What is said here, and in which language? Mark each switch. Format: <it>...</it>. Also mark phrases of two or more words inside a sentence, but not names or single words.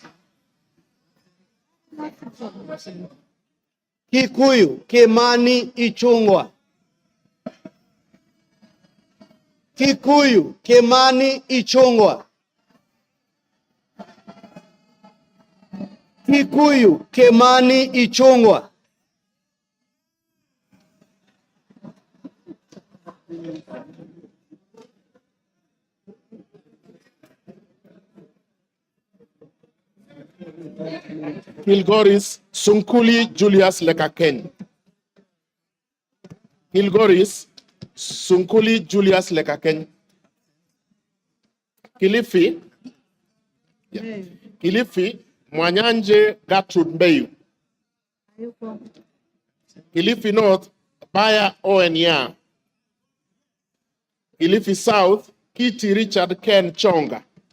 <en>Kikuyu, Kimani Ichungwa. Kikuyu, Kimani Ichungwa. Kikuyu, Kimani Ichungwa. Kilgoris Sunkuli Julius Lekaken. Kilgoris Sunkuli Julius Lekaken. Kilifi. Yeah. Kilifi Mwanyanje Gertrude Mbeyu. Kilifi North Baya Owenya. Kilifi South Kiti Richard Ken Chonga.</en>